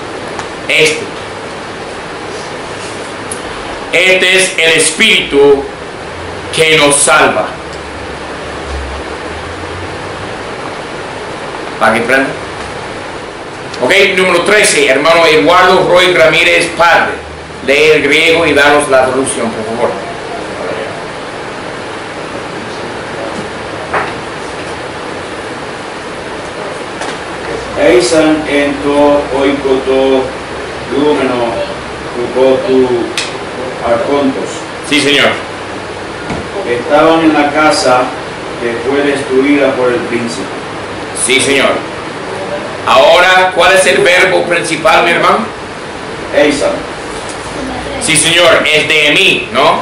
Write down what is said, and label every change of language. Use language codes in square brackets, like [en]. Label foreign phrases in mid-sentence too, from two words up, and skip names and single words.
[es] Este es el espíritu que nos salva. ¿Para que prenda? Ok, número 13, hermano Eduardo Roy Ramírez, padre. Lee el griego y danos la traducción, por favor. [el] Ἦσαν ἐν τῷ οἴκῳ τῷ λυομένῳ ὑπὸ τοῦ ἄρχοντος. [es] Sí, señor. Estaban en la casa que fue destruida por el príncipe. Sí, señor. Ahora, ¿cuál es el verbo principal, mi hermano? Eisan. Sí, señor, es de mí, ¿no?